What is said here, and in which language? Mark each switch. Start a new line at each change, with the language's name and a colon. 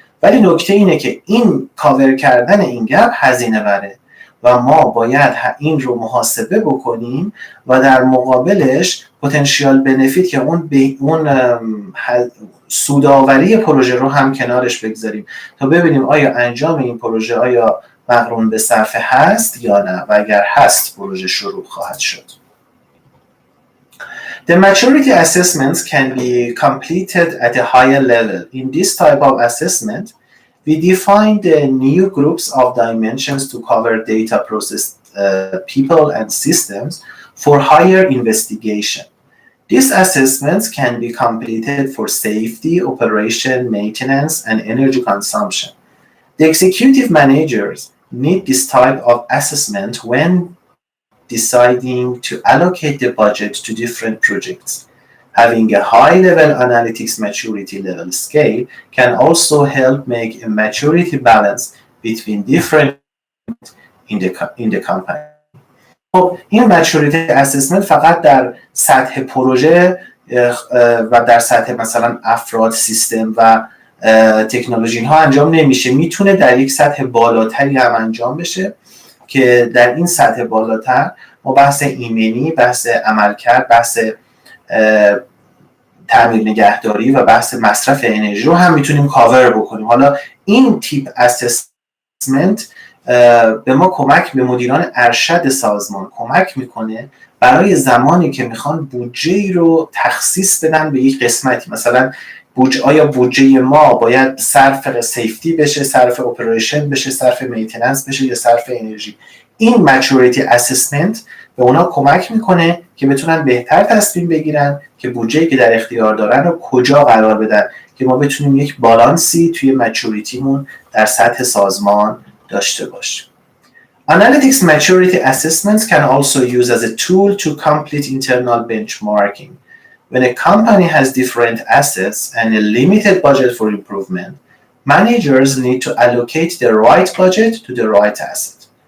Persian: ولی نکته اینه که این کاور کردن این گپ هزینه بره و ما باید این رو محاسبه بکنیم و در مقابلش پتانسیال بنفیت که اون سودآوری پروژه رو هم کنارش بگذاریم تا ببینیم آیا انجام این پروژه آیا مقرون به صرفه هست یا نه و اگر هست پروژه شروع خواهد شد.
English: The maturity assessments can be completed at a higher level. In this type of assessment, we define the new groups of dimensions to cover data process, people and systems for higher investigation. These assessments can be completed for safety, operation, maintenance, and energy consumption. The executive managers need this type of assessment when deciding to allocate the budget to different projects. Having a high-level analytics maturity level scale can also help make a maturity balance between different in the company.
Persian: خب این maturity assessment فقط در سطح پروژه و در سطح مثلا افراد، سیستم و تکنولوژی ها انجام نمیشه. میتونه در یک سطح بالاتری هم انجام بشه که در این سطح بالاتر ما بحث ایمنی، بحث عملکرد، بحث تعمیر نگهداری و بحث مصرف انرژی رو هم میتونیم کاور بکنیم. حالا این تیپ اسسمنت به ما کمک، به مدیران ارشد سازمان کمک میکنه برای زمانی که میخوان بودجه رو تخصیص بدن به یک قسمتی، مثلا آیا بودجه ما باید صرف سیفتی بشه، صرف اپریشن بشه، صرف مینتیننس بشه یا صرف انرژی. این مچورتی اسسمنت به اونا کمک میکنه که بتونن بهتر تصمیم بگیرن که بودجه‌ای که در اختیار دارن رو کجا قرار بدن که ما بتونیم یک بالانسی توی مچوریتیمون در سطح سازمان داشته باشیم.
English: Analytics maturity assessments can also use as a tool to complete internal benchmarking. When a company has different assets and a limited budget for improvement, managers need to allocate the right budget to the right asset.